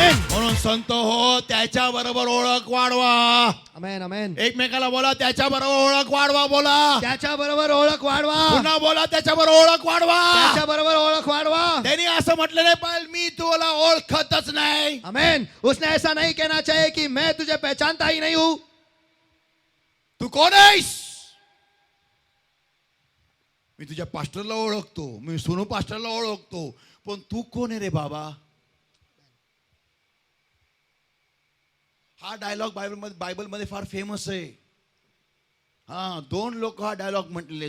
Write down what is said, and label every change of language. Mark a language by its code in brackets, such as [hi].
[mr] म्हणून संत हो, त्याच्या बरोबर ओळख वाढवा. आमेन आमेन. एकमेकाला बोला, त्याच्या बरोबर ओळख वाढवा. बोला त्याच्या बरोबर ओळख वाढवा. पुन्हा बोला, त्याच्या बरोबर ओळख वाढवा. त्याच्या बरोबर ओळख वाढवा. त्यांनी असं म्हटलं नाही पाहिजे, मी तुला ओळखतच नाही. आमेन. [hi] उसने ऐसा नहीं कहना चाहिए कि मैं तुझे पहचानता ही नहीं हूं. [mr] तू कोण आहेस? मी तुझ्या पास्टरला ओळखतो, मी सोनू पास्टरला ओळखतो, पण तू कोण आहे रे बाबा? हा डायलॉग बायबलमध्ये फार फेमस आहे. हा, 2 लोक हा डायलॉग म्हटलेले.